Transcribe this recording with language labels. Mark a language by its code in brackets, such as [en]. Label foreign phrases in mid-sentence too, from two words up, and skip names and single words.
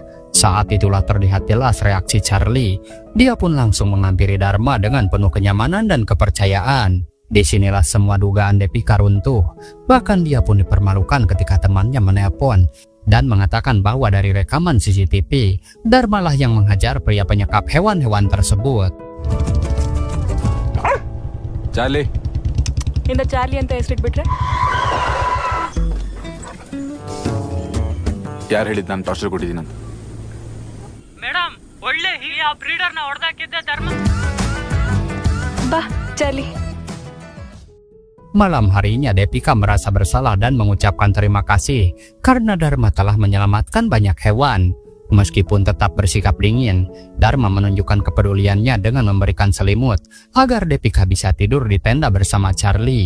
[id] Saat itulah terlihat jelas reaksi Charlie. Dia pun langsung menghampiri Dharma dengan penuh kenyamanan dan kepercayaan. Disinilah semua dugaan Depika runtuh. Bahkan dia pun dipermalukan ketika temannya menelpon. dan mengatakan bahwa dari rekaman CCTV, Dharma lah yang menghajar pria penyekap hewan-hewan tersebut. [kn] ಚಾರ್ಲಿ ಇಂದ ಚಾರ್ಲಿ ಅಂತ ಹೆಸರಿಟ್ಬಿಟ್ರೆ ಯಾರು ಹೇಳಿದ್ದು ನಾನು ಟಾರ್ಚರ್ ಕೊಟ್ಟಿದ್ದೀನಿ ಅಂತ? ಮೇಡಮ್ ಒಳ್ಳೆ ಆ ಬ್ರೀಡರ್ನ ಹೊಡೆದಾಕಿದ್ದೆ ಧರ್ಮ. ಬಾ ಚಾರ್ಲಿ. [id] Malam harinya Depika merasa bersalah dan mengucapkan terima kasih karena Dharma telah menyelamatkan banyak hewan. Meskipun tetap bersikap dingin, Dharma menunjukkan kepeduliannya dengan memberikan selimut agar Depika bisa tidur di tenda bersama Charlie.